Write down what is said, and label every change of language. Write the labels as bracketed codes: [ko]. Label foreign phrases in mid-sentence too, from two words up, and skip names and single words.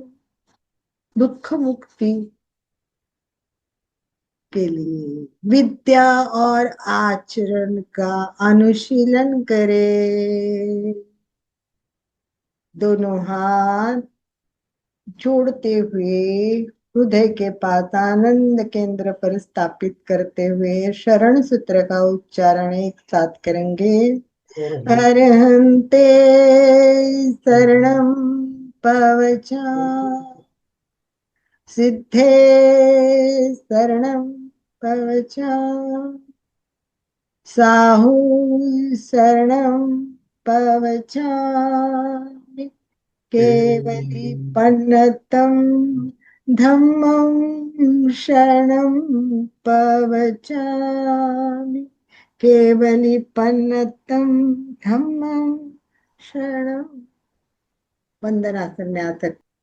[hi] दुख मुक्ति के लिए विद्या और आचरण का अनुशीलन करें। दोनों हाथ जोड़ते हुए हृदय के पास आनंद केंद्र पर स्थापित करते हुए शरण सूत्र का उच्चारण एक साथ करेंगे। [pra] अरहन्ते शरणं पवचा, सिद्धे शरणं पवचा, साहू शरणं पवचामि, केवलीपन्नतं धम्मं शरणं पवचामि, केवलीपन्नतं धम्मं शरणं। [hi] वंदनासन में आ सकते